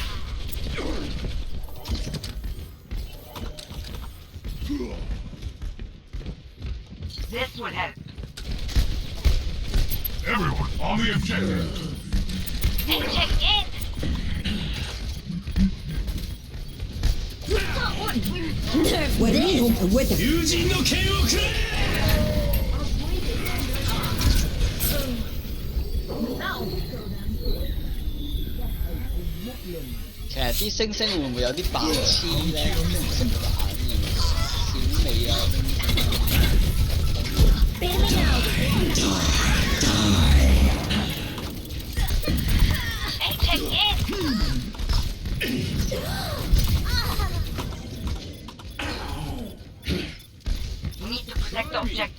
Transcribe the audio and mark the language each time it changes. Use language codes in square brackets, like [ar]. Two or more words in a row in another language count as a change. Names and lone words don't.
[en] This would help. Everyone on the objective. And check in. [ar] وريهم قوتك. [ja] 友人の剣をくれ [yue] 其實啲星星會唔會有啲白痴咧？唔識玩嘅，小美啊！ [en] Bailing out. And check in. Need to protect the objective.